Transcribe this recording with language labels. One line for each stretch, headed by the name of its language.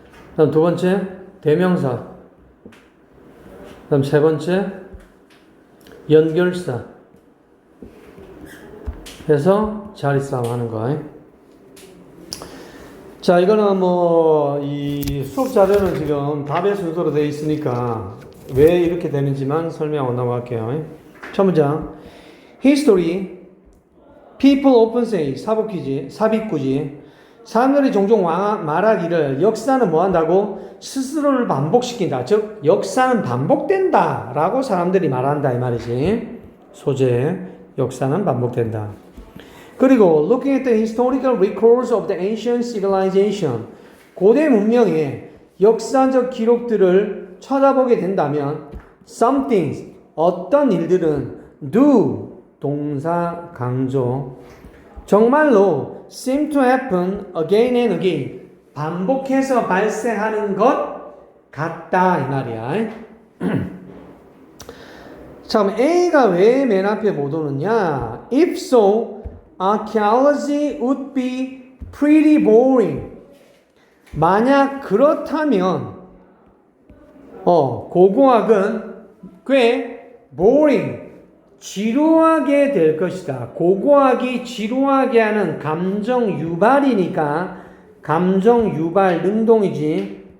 Korean: 그다음 두 번째 대명사. 그다음 세 번째 연결사 해서 자리싸움 하는 거. 자, 이거는 이 수업 자료는 지금 답의 순서로 되어 있으니까 왜 이렇게 되는지만 설명하고 넘어갈게요. 첫 문장.
English: History, people often say,
Korean: 삽입구지. 사람들이 종종 말하기를 역사는 뭐 한다고? 스스로를 반복시킨다. 즉, 역사는 반복된다. 라고 사람들이 말한다. 이 말이지. 소재, 역사는 반복된다. 그리고
English: looking at the historical records of the ancient civilization,
Korean: 고대 문명의 역사적 기록들을 쳐다보게 된다면
English: some things,
Korean: 어떤 일들은
English: do,
Korean: 동사 강조, 정말로
English: seem to happen again and again,
Korean: 반복해서 발생하는 것 같다 이 말이야. 자, 그럼 A가 왜 맨 앞에 못 오느냐?
English: If so, archaeology would be pretty boring.
Korean: 만약 그렇다면 고고학은 꽤 boring, 지루하게 될 것이다. 고고학이 지루하게 하는 감정 유발이니까 감정 유발 능동이지.